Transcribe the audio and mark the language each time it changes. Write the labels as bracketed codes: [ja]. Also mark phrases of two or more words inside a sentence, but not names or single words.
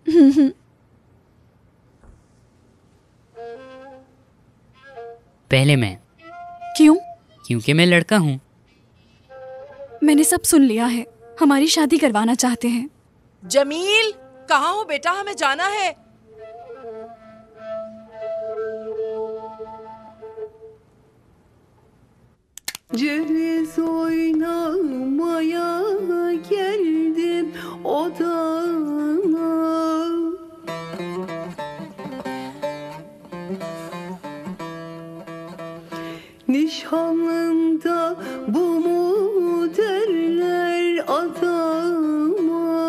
[hi] पहले मैं। क्यों? क्योंकि मैं लड़का हूँ। मैंने सब सुन लिया है। हमारी शादी करवाना चाहते हैं। जमील, कहाँ हो बेटा? हमें जाना है। [tr] Ceviz oynamaya geldim odana. Nişanlında bu mu derler adama.